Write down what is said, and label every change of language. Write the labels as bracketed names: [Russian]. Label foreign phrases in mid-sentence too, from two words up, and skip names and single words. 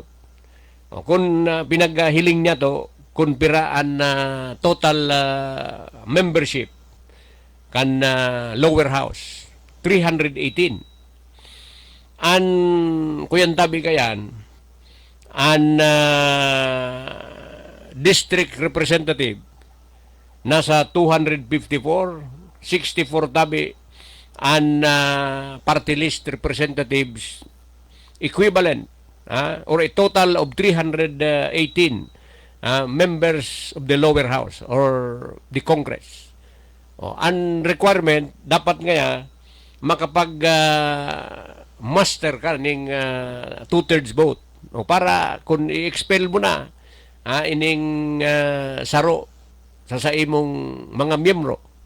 [Bikol] Kung pinaghiling niya to, kung piraan na total membership kan [English] lower house [Bikol] 318, an kuyan tabi kayan an [English] district representative nasa 254, 64 [Bikol] tabi an [English] party list representatives equivalent, or a total of 318 members of the lower house or the Congress. [Bikol] Ang requirement dapat ngaya makapag master ka ning 2/3 vote, para kung i-expel mo na ining saro sa imong mga miyembro,